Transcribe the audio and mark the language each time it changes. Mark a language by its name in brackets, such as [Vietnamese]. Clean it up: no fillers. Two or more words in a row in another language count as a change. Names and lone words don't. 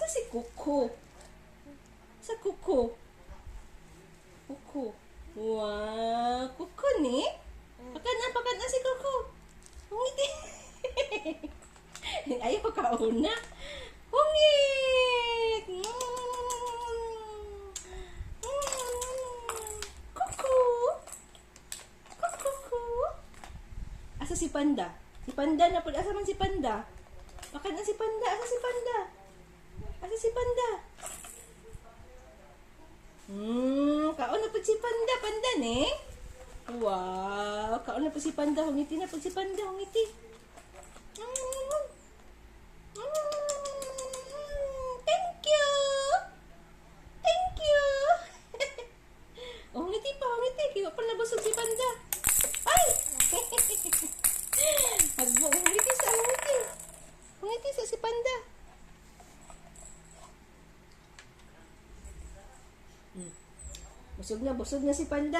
[Cebuano] kuko. Sa kuko. Kuko. Wow, kuko ni. Pakan na si kuko. Ngiti. Ayaw ka una. Hungit. Kuko. Kuko. Asa si Panda? Si Panda na po. Asa man si Panda? Pakan na si Panda. Asa si Panda? Asa si Panda? Kaon na po si Panda. Panda ni. Wow. Kaon na po si Panda. Hungiti na po si Panda. Hungiti. [English] Thank you. Thank you. [Cebuano] Oh, hungiti pa. Hungiti. Kiwa pa nabusog si Panda. Ay! Hagbo. Hungiti sa hungiti. Hungiti sa si Panda. Busog na si Panda.